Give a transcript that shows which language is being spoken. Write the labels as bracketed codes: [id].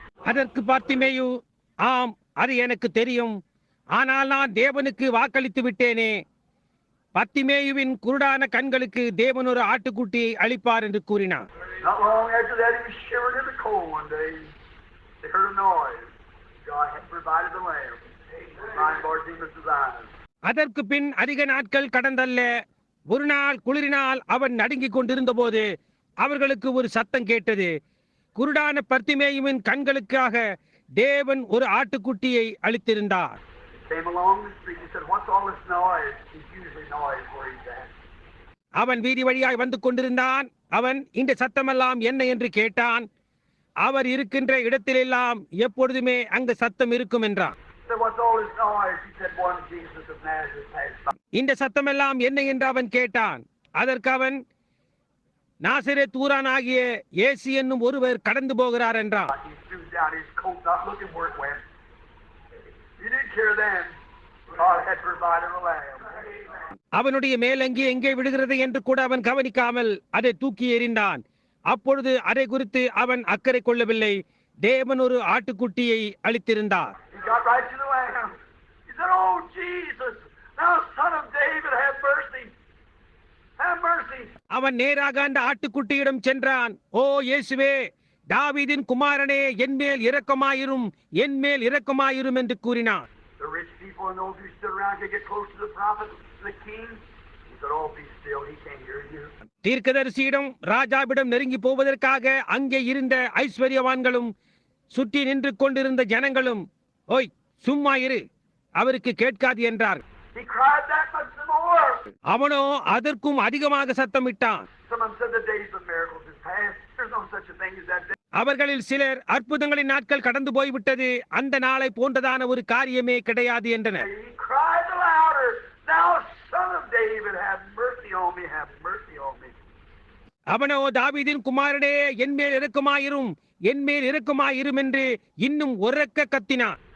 [ta] அதற்கு பார்த்திமேயு, ஆம், அது எனக்கு தெரியும், ஆனால் நான் தேவனுக்கு வாக்களித்து விட்டேனே, பத்திமேயுவின் குருடான கண்களுக்கு தேவன் ஒரு ஆட்டுக்குட்டியை அளிப்பார் என்று கூறினார். [en] Not long after that, he was shivering in the cold one day. They heard a noise. God had provided the lamb for blind Bartimaeus' eyes. [ta] அதற்கு பின் அதிக நாட்கள் கடந்தல்ல, ஒரு நாள் குளிரினால் அவன் நடுங்கிக் கொண்டிருந்த போது அவர்களுக்கு ஒரு சத்தம் கேட்டது. குருடான பர்த்திமேயுவின் கண்களுக்காக தேவன் ஒரு ஆட்டுக்குட்டியை அளித்திருந்தார். [en] Came along the street. He said, what's all this noise? It's usually noise where he's at. [ta] அவன் வீதி வழியாய் வந்து கொண்டிருந்தான். அவன் இந்த சத்தமெல்லாம் என்ன என்று கேட்டான். அவர் இருக்கின்ற இடத்திலெல்லாம் எப்பொழுதுமே அங்கு சத்தம் இருக்கும் என்றான். [en] Said, what's all this noise? He said, one Jesus of Nazareth passed by. [ta] இந்த சத்தமெல்லாம் என்ன என்று அவன் கேட்டான். அதற்கு அவன், நாசரேத் ஊரானாகிய இயேசு என்னும் ஒருவர் கடந்து போகிறார் என்றான். [en] He threw down his coat, not looking where it went. He didn't care then. God had provided a lamb. [ta] அவனுடைய மேலங்கி எங்கே விடுகிறது என்று கூட அவன் கவனிக்காமல் அதை தூக்கி எறிந்தான். அப்பொழுது அதை குறித்து அவன் அக்கறை கொள்ளவில்லை. தேவன் ஒரு ஆட்டுக்குட்டியை அளித்திருந்தார். [en] He got right to the lamb. He said, oh Jesus, thou son of David, have mercy. Have mercy. [ta] அவன் நேராக அந்த ஆட்டுக்குட்டியிடம் சென்றான். ஓ இயேசுவே, தாவீதின் குமாரனே, என்மேல் இரக்கமாயிரும், என்மேல் இரக்கமாயிரும் என்று கூறினான். [en] The rich people and those who stood around could get close to the prophet, the king. He said, "Oh, be still. He can't hear you." [ta] தீர்க்கதரிசியிடம் ராஜாவிடம் நெருங்கி போவதற்காக அங்கே இருந்த ஐஸ்வர்யவான்களும் சுற்றி நின்று கொண்டிருந்த ஜனங்களும், ஓய் சும்மா இரு, அவருக்கு கேட்காது என்றார். [en] He cried that much the more. [ta] அவனோ அதற்கும் அதிகமாக சத்தமிட்டான். [en] Someone said the days of miracles is past. There's no such a thing as that day. [ta] அவர்களில் சிலர் அற்புதங்களின் நாட்கள் கடந்து போய்விட்டது, அந்த நாளை போன்றதான ஒரு காரியமே கிடையாது என்றனர். [en] He cried the louder, "Thou son of David, have mercy on me, have mercy on me." [ta] அவனோ தாவீதின் குமாரனே, என்மேல் இரக்கமாயிரும், என்மேல் இரக்கமாயிரும் என்று இன்னும் உரக்க கத்தினான்.